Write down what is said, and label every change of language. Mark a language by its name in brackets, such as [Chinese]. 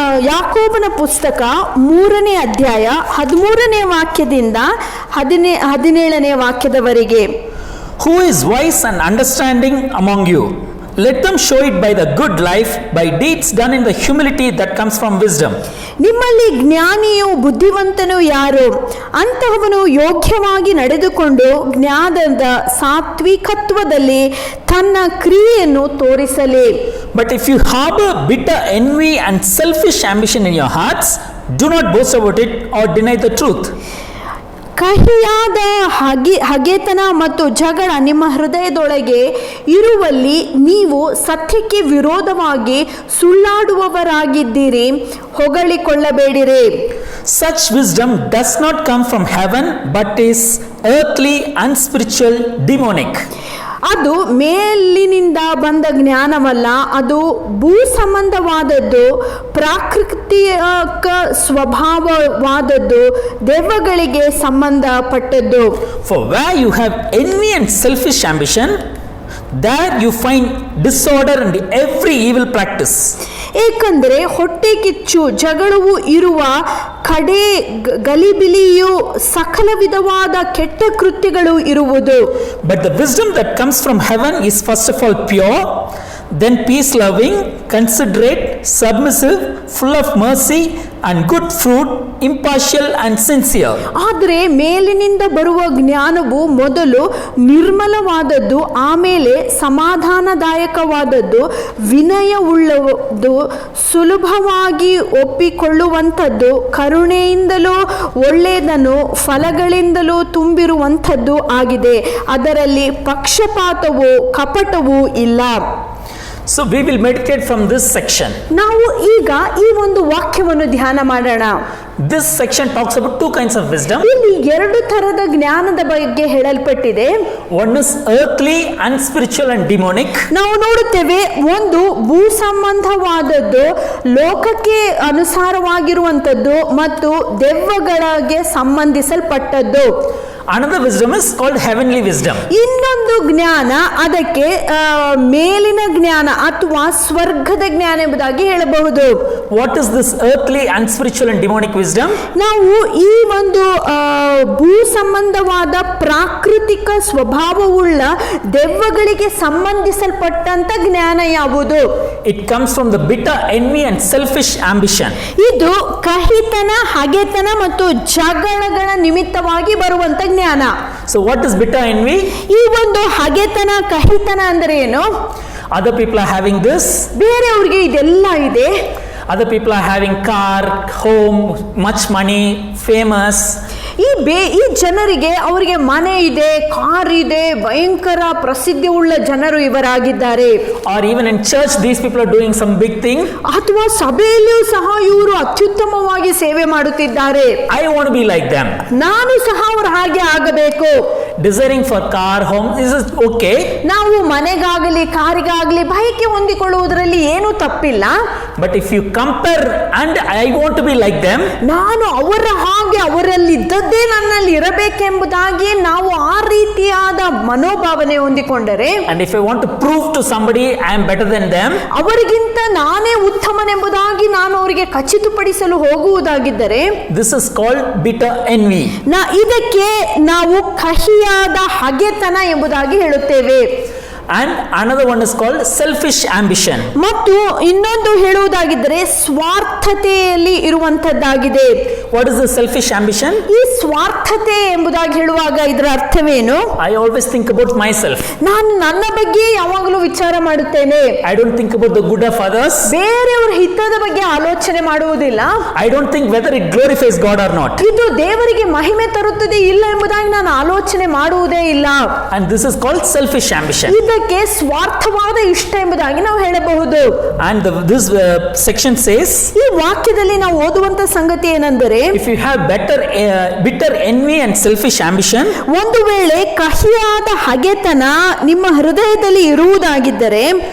[Kannada] ಯಾಕೋಬನ ಪುಸ್ತಕ 3ನೇ ಅಧ್ಯಾಯ 13ನೇ ವಾಕ್ಯದಿಂದ 17ನೇ ವಾಕ್ಯದವರೆಗೆ. [English] Who is wise and understanding among you? Let them show it by the good life, by deeds done in the humility that comes from wisdom. [Kannada] ನಿಮ್ಮಲ್ಲಿ ಜ್ಞಾನಿಯು ಬುದ್ಧಿವಂತನು ಯಾರು? ಅಂತಹವನು ಯೋಗ್ಯವಾಗಿ ನಡೆದುಕೊಂಡು ಜ್ಞಾನದ ಸಾತ್ವಿಕತ್ವದಲ್ಲಿ ತನ್ನ ಕ್ರಿಯೆಯನ್ನು ತೋರಿಸಲಿ. [English] But if you harbor bitter envy and selfish ambition in your hearts, do not boast about it or deny the truth. [Kannada] ಕಹಿಯಾದ ಹಗೆತನ ಮತ್ತು ಜಗಳ ನಿಮ್ಮ ಹೃದಯದೊಳಗೆ ಇರುವಲ್ಲಿ ನೀವು ಸತ್ಯಕ್ಕೆ ವಿರೋಧವಾಗಿ ಸುಳ್ಳಾಡುವವರಾಗಿದ್ದೀರಿ, ಹೊಗಳಿಕೊಳ್ಳಬೇಡಿರಿ. [English] Such wisdom does not come from heaven, but is earthly, unspiritual, demonic. [Kannada] ಅದು ಮೇಲಿನಿಂದ ಬಂದ ಜ್ಞಾನವಲ್ಲ, ಅದು ಭೂ ಸಂಬಂಧವಾದದ್ದು, ಪ್ರಾಕೃತಿಕ ಸ್ವಭಾವವಾದದ್ದು, ದೆವ್ವಗಳಿಗೆ ಸಂಬಂಧಪಟ್ಟದ್ದು. [English] For where you have envy and selfish ambition, there you find disorder and every evil practice. [Kannada] ಏಕೆಂದರೆ ಹೊಟ್ಟೆ ಕಿಚ್ಚು ಜಗಳವು ಇರುವ ಕಡೆ ಗಲಿಬಿಲಿಯು ಸಕಲ ವಿಧವಾದ ಕೆಟ್ಟ ಕೃತ್ಯಗಳು ಇರುವುದು. [English] But the wisdom that comes from heaven is first of all pure, then peace loving, considerate, submissive, full of mercy and good fruit, impartial and sincere. [Kannada] ಆದರೆ ಮೇಲಿನಿಂದ ಬರುವ ಜ್ಞಾನವು ಮೊದಲು ನಿರ್ಮಲವಾದದ್ದು, ಆಮೇಲೆ ಸಮಾಧಾನದಾಯಕವಾದದ್ದು, ವಿನಯವುಳ್ಳದ್ದು, ಸುಲಭವಾಗಿ ಒಪ್ಪಿಕೊಳ್ಳುವಂಥದ್ದು, ಕರುಣೆಯಿಂದಲೂ ಒಳ್ಳೆಯದನ್ನು ಫಲಗಳಿಂದಲೂ ತುಂಬಿರುವಂಥದ್ದು ಆಗಿದೆ. ಅದರಲ್ಲಿ ಪಕ್ಷಪಾತವೂ ಕಪಟವೂ ಇಲ್ಲ. [English] So we will meditate from this section. [Kannada] ನಾವು ಈಗ ಈ ಒಂದು ವಾಕ್ಯವನ್ನು ಧ್ಯಾನ ಮಾಡೋಣ. [English] This section talks about two kinds of wisdom. [Kannada] ಇಲ್ಲಿ ಎರಡು ತರದ ಜ್ಞಾನದ ಬಗ್ಗೆ ಹೇಳಲ್ಪಟ್ಟಿದೆ. [English] One is earthly and spiritual and demonic. [Kannada] ನಾವು ನೋಡುತ್ತೇವೆ, ಒಂದು ಭೂ ಸಂಬಂಧವಾದದ್ದು, ಲೋಕಕ್ಕೆ ಅನುಸಾರವಾಗಿರುವಂತದ್ದು ಮತ್ತು ದೆವ್ವಗಳಿಗೆ ಸಂಬಂಧಿಸಲ್ಪಟ್ಟದ್ದು. [English] Another wisdom is called heavenly wisdom. [Kannada] ಇನ್ನೊಂದು ಜ್ಞಾನ ಅದಕ್ಕೆ ಮೇಲಿನ ಜ್ಞಾನ ಅಥವಾ ಸ್ವರ್ಗದ ಜ್ಞಾನ ಎಂಬುದಾಗಿ ಹೇಳಬಹುದು. [English] What is this earthly and spiritual and demonic wisdom? [Kannada] ನಾವು ಈ ಒಂದು ಭೂ ಸಂಬಂಧವಾದ ಪ್ರಾಕೃತಿಕ ಸ್ವಭಾವವುಳ್ಳ ದೆವ್ವಗಳಿಗೆ ಸಂಬಂಧಿಸಲ್ಪಟ್ಟಂತ ಜ್ಞಾನ ಯಾವುದು? [English] It comes from the bitter envy and selfish ambition. [Kannada] ಇದು ಕಹಿತನ, ಹಗೆತನ ಮತ್ತು ಜಗಳಗಳ ನಿಮಿತ್ತವಾಗಿ ಬರುವಂತ ಜ್ಞಾನ. [English] So what is bitter envy? [Kannada] ಈ ಒಂದು ಹಗೆತನ, ಕಹಿತನ ಅಂದ್ರೆ ಏನು? [English] Other people are having this. [Kannada] ಬೇರೆಯವ್ರಿಗೆ ಇದೆಲ್ಲ ಇದೆ. [English] Other people are having car, home, much money, famous. [Kannada] ಈ ಜನರಿಗೆ ಅವರಿಗೆ ಮನೆ ಇದೆ, ಕಾರ್ ಇದೆ, ಭಯಂಕರ ಪ್ರಸಿದ್ಧಿ ಉಳ್ಳ ಜನರು ಇವರಾಗಿದ್ದಾರೆ. [English] Or even in church these people are doing some big thing. [Kannada] ಅಥವಾ ಸಭೆಯಲ್ಲಿಯೂ ಸಹ ಇವರು ಅತ್ಯುತ್ತಮವಾಗಿ ಸೇವೆ ಮಾಡುತ್ತಿದ್ದಾರೆ. [English] I want to be like them. [Kannada] ನಾನು ಸಹ ಅವರು ಹಾಗೆ ಆಗಬೇಕು. [English] Desiring for car, home, this is okay. [Kannada] ನಾವು ಮನೆಗಾಗಲಿ ಕಾರಿಗಾಗಲಿ ಬಯಕೆ ಹೊಂದಿಕೊಳ್ಳುವುದರಲ್ಲಿ ಏನೂ ತಪ್ಪಿಲ್ಲ. [English] But if you compare and I want to be like them, [Kannada] ನಾನು ಅವರ ಹಾಗೆ ಅವರಲ್ಲಿ ಇದ್ದದ್ದೇ ನನ್ನಲ್ಲಿ ಇರಬೇಕೆಂಬುದಾಗಿ ನಾವು ಆ ರೀತಿಯಾದ ಮನೋಭಾವನೆ ಹೊಂದಿಕೊಂಡರೆ, [English] and if I want to prove to somebody I am better than them, [Kannada] ಅವರಿಗಿಂತ ನಾನೇ ಉತ್ತಮನೆಂಬುದಾಗಿ ನಾನು ಅವರಿಗೆ ಖಚಿತಪಡಿಸಲು ಹೋಗುವುದಾಗಿದ್ದರೆ, [English] this is called bitter envy. [Kannada] ಇದಕ್ಕೆ ನಾವು ಕಹಿಯಾದ ಹಗೆತನ ಎಂಬುದಾಗಿ ಹೇಳುತ್ತೇವೆ. [English] And another one is called selfish ambition. [Kannada] ಮತ್ತು ಇನ್ನೊಂದು ಹೇಳುವುದಾಗಿದ್ದರೆ ಸ್ವಾರ್ಥತೆಯಲ್ಲಿ ಇರುವಂತದ್ದಾಗಿದೆ. [English] What is the selfish ambition? [Kannada] ಈ ಸ್ವಾರ್ಥತೆ ಎಂಬುದಾಗಿ ಹೇಳುವಾಗ ಇದರ ಅರ್ಥವೇನು? [English] I always think about myself. [Kannada] ನಾನು ನನ್ನ ಬಗ್ಗೆ ಯಾವಾಗಲೂ ವಿಚಾರ ಮಾಡುತ್ತೇನೆ. [English] I don't think about the good of others. [Kannada] ಬೇರೆಯವರ ಹಿತದ ಬಗ್ಗೆ ಆಲೋಚನೆ ಮಾಡುವುದಿಲ್ಲ. [English] I don't think whether it glorifies God or not. [Kannada] ಇದು ದೇವರಿಗೆ ಮಹಿಮೆ ತರುತ್ತದೆ ಇಲ್ಲ ಎಂಬುದಾಗಿ ನಾನು ಆಲೋಚನೆ ಮಾಡುವುದೇ ಇಲ್ಲ. [English] And this is called selfish ambition. [Kannada] ಇದಕ್ಕೆ ಸ್ವಾರ್ಥವಾದ ಇಷ್ಟ ಎಂಬುದಾಗಿ ನಾವು ಹೇಳಬಹುದು. [English] And this section says, [Kannada] ಈ ವಾಕ್ಯದಲ್ಲಿ ನಾವು ಓದುವಂತ ಸಂಗತಿ ಏನೆಂದರೆ, [English] if you have bitter envy and selfish ambition, [Kannada] ಒಂದು ವೇಳೆ ಕಹಿಯಾದ ಹಗೆತನ ನಿಮ್ಮ ಹೃದಯದಲ್ಲಿ ಇರುವುದಾಗಿದ್ದರೆ,